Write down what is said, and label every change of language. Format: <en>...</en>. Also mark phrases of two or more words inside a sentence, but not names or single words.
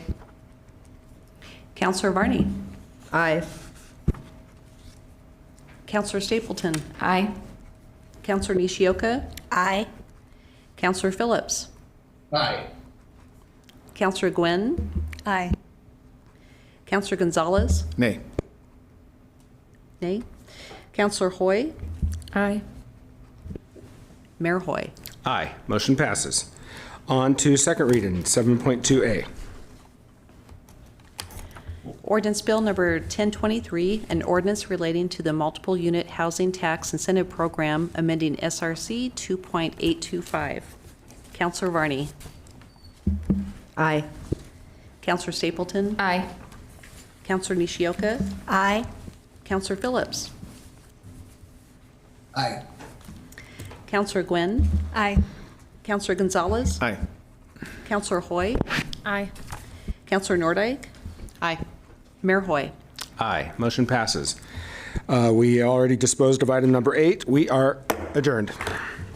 <en>Counselor Varney. Aye. Counselor Stapleton. Aye. Counselor Nishioka. Aye. Counselor Phillips. Aye. Counselor Gwynn. Aye. Counselor Gonzalez. Nay. Nay. Counselor Hoy. Aye. Mayor Hoy. Aye. Motion passes. On to second reading, 7.2A. Ordinance Bill number 1023, an ordinance relating to the multiple unit housing tax incentive program amending SRC 2.825. Counselor Varney. Aye. Counselor Stapleton. Aye. Counselor Nishioka. Aye. Counselor Phillips. Aye. Counselor Gwynn. Aye. Counselor Gonzalez. Aye. Counselor Hoy. Aye. Counselor Nordike. Aye. Mayor Hoy. Aye. Motion passes. We already disposed of item number 8. We are adjourned.</en>